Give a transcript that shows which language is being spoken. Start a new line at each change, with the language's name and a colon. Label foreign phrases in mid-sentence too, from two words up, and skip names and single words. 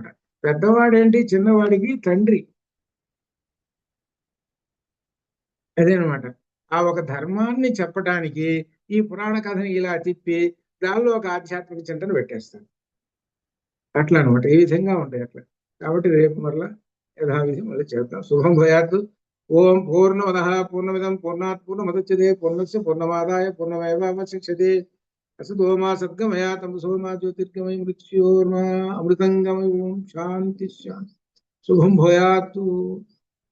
Telugu: పెద్దవాడేంటి, చిన్నవాడికి తండ్రి. అదేనమాట. ఆ ఒక ధర్మాన్ని చెప్పడానికి ఈ పురాణ కథని ఇలా తిప్పి దానిలో ఒక ఆధ్యాత్మిక చింతన పెట్టేస్తారు. అట్లా అనమాట. ఈ విధంగా ఉంటాయి అట్లా. కాబట్టి రేపు మరలా యథావిధి మళ్ళీ చేద్దాం.
Sanskrit: శుభం భూయాత్. ఓం పూర్ణమదః పూర్ణమిదం పూర్ణాత్ పూర్ణముదచ్యతే పూర్ణస్య పూర్ణమాదాయ పూర్ణమేవావశిష్యతే. असतो मा सद्गमया तमसो मा ज्योतिर्गमय मृत्योर्मा अमृतंगमय. ओम शांति शांति. शुभम भूयात्.